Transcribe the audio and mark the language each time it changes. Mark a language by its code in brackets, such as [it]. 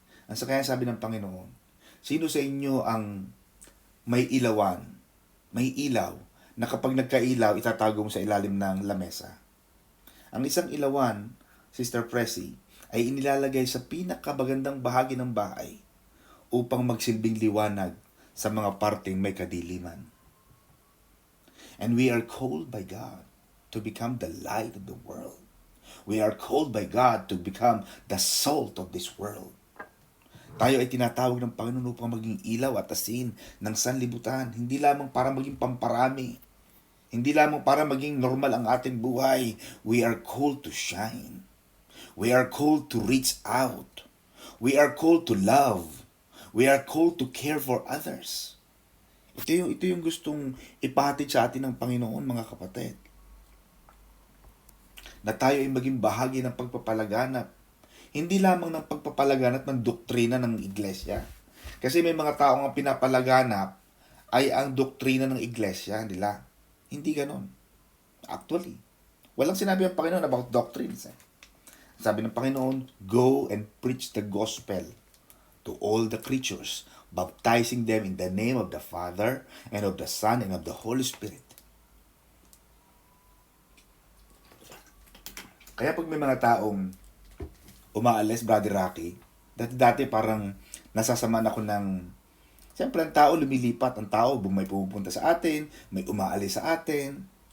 [tl] Ang kaya sabi ng Panginoon, sino sa inyo ang may ilawan, may ilaw, na kapag nagkailaw, itatago mo sa ilalim ng lamesa? Ang isang ilawan, Sister Pressy, ay inilalagay sa pinakabagandang bahagi ng bahay upang magsilbing liwanag sa mga parteng may kadiliman. [en] And we are called by God to become the light of the world. We are called by God to become the salt of this world. [tl] Tayo ay tinatawag ng Panginoon upang maging ilaw at asin ng sanlibutan, hindi lamang para maging pamparami, hindi lamang para maging normal ang ating buhay. [en] We are called to shine. We are called to reach out. We are called to love. We are called to care for others. [tl] Ito yung gustong ipahatid sa atin ng Panginoon, mga kapatid. Na tayo ay maging bahagi ng pagpapalaganap. Hindi lamang ng pagpapalaganap ng doktrina ng iglesia. Kasi may mga tao ang pinapalaganap ay ang doktrina ng iglesia nila. Hindi ganon. Actually, walang sinabi ang Panginoon about doctrines. Sabi ng Panginoon, [en] go and preach the gospel to all the creatures, baptizing them in the name of the Father, and of the Son, and of the Holy Spirit. [tl] Kaya pag may mga taong umaalis, Brother Rocky, dati parang nasasamaan ako ng, siyempre ang tao lumilipat, ang tao may pumupunta sa atin, may umaalis sa atin.